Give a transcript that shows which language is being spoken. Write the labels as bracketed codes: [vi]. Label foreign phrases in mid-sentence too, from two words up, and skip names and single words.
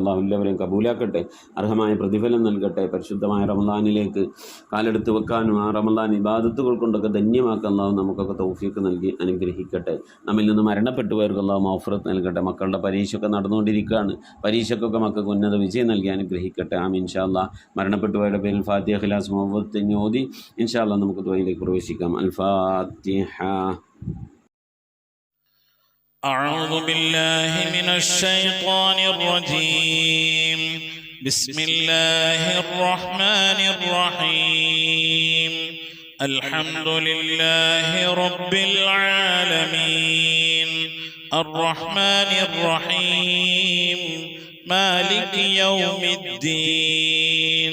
[ml] അള്ളാഹു എല്ലാവരെയും കബൂലാക്കട്ടെ, അർഹമായ പ്രതിഫലം നൽകട്ടെ. പരിശുദ്ധമായ റമളാനിലേക്ക് കാലെടുത്ത് വെക്കാനും ആ റമളാൻ ഇബാദത്തുകൾ കൊണ്ടൊക്കെ ധന്യമാക്കാൻ അള്ളാഹു നമുക്കൊക്കെ തൗഫീഖ് നൽകി അനുഗ്രഹിക്കട്ടെ. നമ്മിൽ നിന്ന് മരണപ്പെട്ടു പോയവർക്ക് അള്ളാഹു മഗ്ഫിറത്ത് നൽകട്ടെ. മക്കളുടെ പരീക്ഷയൊക്കെ നടന്നുകൊണ്ടിരിക്കുകയാണ്, പരീക്ഷയ്ക്കൊക്കെ മക്കൾക്ക് ഉന്നത വിജയം നൽകി അനുഗ്രഹിക്കട്ടെ. ആമീൻ. [ar] إن شاء الله [ml] മരണപ്പെട്ടുപോയവരുടെ പേരിൽ ഫാത്തിഹ, ഇഖ്ലാസ്, മുഅവ്വദത്തൈൻ ഓതി [ar] إن شاء الله [ml] നമുക്ക് ദുആയിലേക്ക് പ്രവേശിക്കാം. അൽ ഫാത്തിഹ. [ar] أعوذ بالله من الشيطان الرجيم. بسم الله الرحمن الرحيم. الحمد لله رب العالمين الرحمن الرحيم مالك يوم الدين.